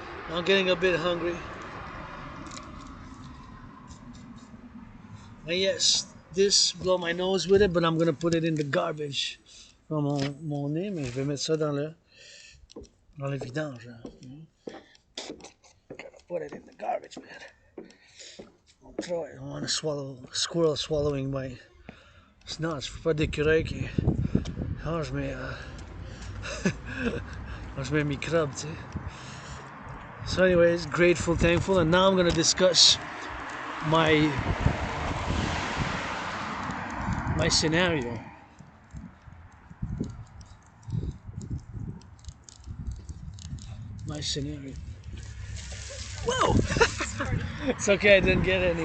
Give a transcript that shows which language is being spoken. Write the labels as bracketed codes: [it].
[en] I'm getting a bit hungry. And yes, this blow my nose with it, but I'm gonna put it in the garbage. [fr] Dans mon nez, mais je vais mettre ça dans le vidange. [en] Gotta put it in the garbage, man. Don't throw it. I don't want to swallow a squirrel swallowing my snots. [fr] Faut pas d'écureuil qui mange mes mange mes microbes, tu sais. [en] So anyways, grateful, thankful, and now I'm gonna discuss my scenario. My scenario. Whoa! It's okay, I didn't get any.